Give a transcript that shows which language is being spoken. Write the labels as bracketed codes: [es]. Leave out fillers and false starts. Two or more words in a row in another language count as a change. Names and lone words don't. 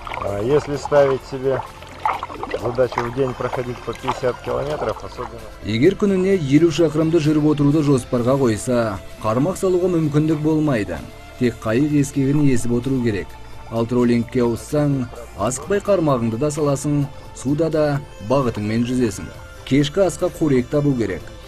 [ru] Если ставить себе задачу в день проходить по 50 километров, особенно... [kk] Егер күніне 50 шақырымды жүріп отыруды жоспарға қойса, қармақ салуға мүмкіндік болмайды. Тек қайық ескегін есіп отыру керек. Ал троллингке ауыссаң, асықпай қармағыңды да саласың, суда да бағытыңмен жүзесің. Кешкі асқа қорек табу керек.